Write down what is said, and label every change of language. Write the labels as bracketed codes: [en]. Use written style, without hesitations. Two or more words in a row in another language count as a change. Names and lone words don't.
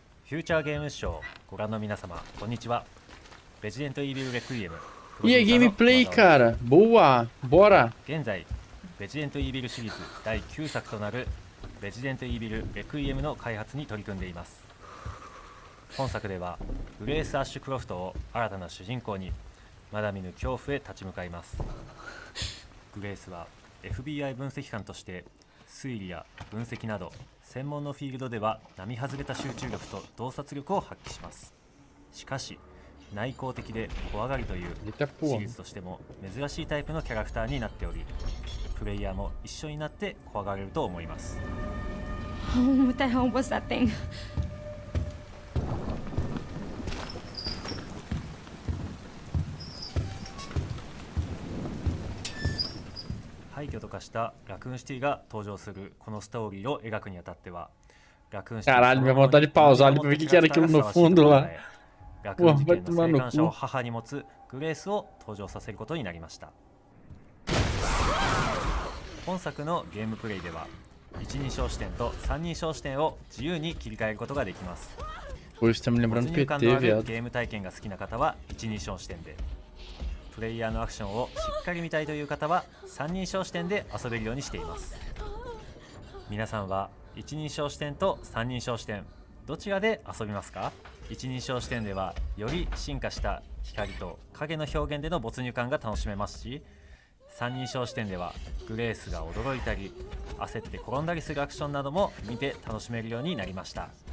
[ja] フューチャーゲームショーご覧の皆様こんにちは。レジデントイービルレクイエム [pt] E a gameplay, cara? Boa! Bora! [ja] 現在レジデントイービルシリーズ第9作となるレジデントイービルレクイエムの開発に取り組んでいます。本作ではグレース・アッシュクロフトを新たな主人公にまだ見ぬ恐怖へ立ち向かいます。グレースは FBI 分析官として推理や分析など専門のフィールドでは並外れた集中力と洞察力を発揮します。しかし内向的で怖がりというシリーズとしても珍しいタイプのキャラクターになっており、プレイヤーも一緒になって怖がれると思います。 [en] What the hell was that thing? [ja] 廃墟と化したラクーンシティが登場するこのストーリーを描くにあたっては、ラクーンシティ [pt] Caralho, minha vontade de pausar ali pra ver o que era aquilo no fundo lá. [ja] ラクーン事件の生還者を母に持つグレースを登場させることになりました。本作のゲームプレイでは一人称視点と三人称視点を自由に切り替えることができます。 [pt] Hoje tá me lembrando [ja] 没 [pt] PT, [ja] 入感のある [pt] viado. [ja] ゲーム体験が好きな方は一人称視点で、プレイヤーのアクションをしっかり見たいという方は三人称視点で遊べるようにしています。皆さんは一人称視点と三人称視点どちらで遊びますか？一人称視点ではより進化した光と影の表現での没入感が楽しめますし、三人称視点ではグレースが驚いたり焦って転んだりするアクションなども見て楽しめるようになりました。